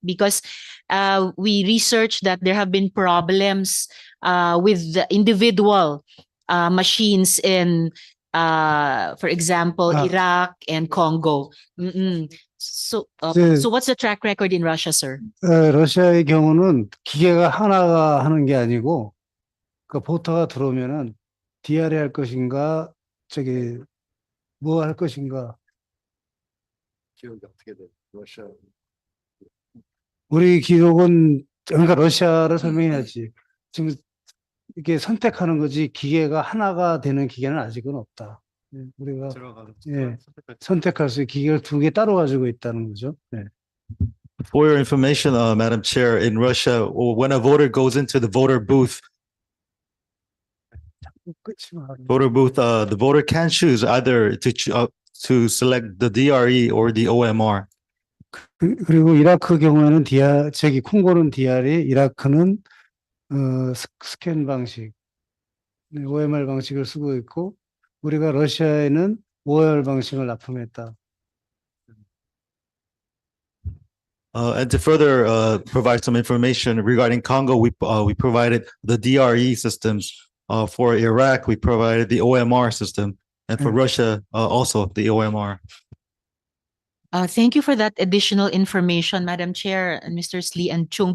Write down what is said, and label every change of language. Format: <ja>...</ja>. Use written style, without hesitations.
<en>Because we researched that there have been problems with the individual machines in, for example, Iraq and Congo. So what's the track record in Russia, sir?</en> <ko>러시아의 경우는 기계가 하나가 하는 게 아니고 그 보터가 들어오면은 DRE 할 것인가 뭐 할 것인가. 기록이 어떻게 돼? 러시아. 우리 기록은 그러니까 러시아를 설명해야지. 지금 이게 선택하는 거지 기계가 하나가 되는 기계는 아직은 없다. 우리가 선택할 수 있는 기계를 두 개 따로 가지고 있다는 거죠. 네.</ko> <en>For your information, Madam Chair, in Russia, when a voter goes into the voter booth, the voter can choose either to select the DRE or the OMR.</en> <ko>그리고 이라크 경우에는 콩고는 DRE, 이라크는 스캔 방식, OMR 방식을 쓰고 있고 우리가 러시아에는 OMR 방식을 납품했다.</ko> <en>And to further provide some information regarding Congo, we provided the DRE systems. For Iraq, we provided the OMR system, and for Russia, also the OMR. Thank you for that additional information, Madam Chair and Mr. Lee and Chung.</en>